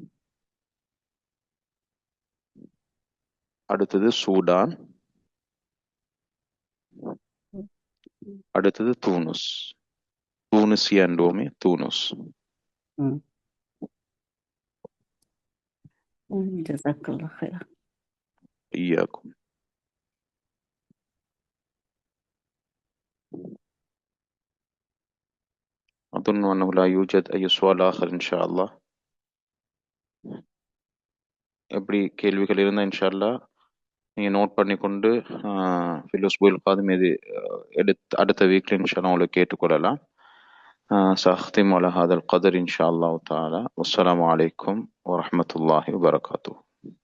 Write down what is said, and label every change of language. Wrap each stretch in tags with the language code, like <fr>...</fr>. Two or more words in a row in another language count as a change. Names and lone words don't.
<ta>அடுத்தது சூடான். அடுத்தது தூனிசியா என்றோமே, தூனுஸ்.</ta> <ar>جزاك الله خيرا. إياكم. أظن أنه لا يوجد أي سؤال آخر إن شاء الله.</ar> <ta>எப்படி கேள்விகள் இருந்தால்</ta> <ar>إن شاء الله</ar> <ta>நீங்கள் நோட் பண்ணி கொண்டு ஃபிலோஸ்புல் காதும் இது அடுத்த வீக்கில்</ta> <ar>إن شاء الله</ar> <ta>உங்களை கேட்டுக்கொள்ளலாம்.</ta> <ar>سأختم على هذا القدر إن شاء الله تعالى. والسلام عليكم ورحمة الله وبركاته.</ar>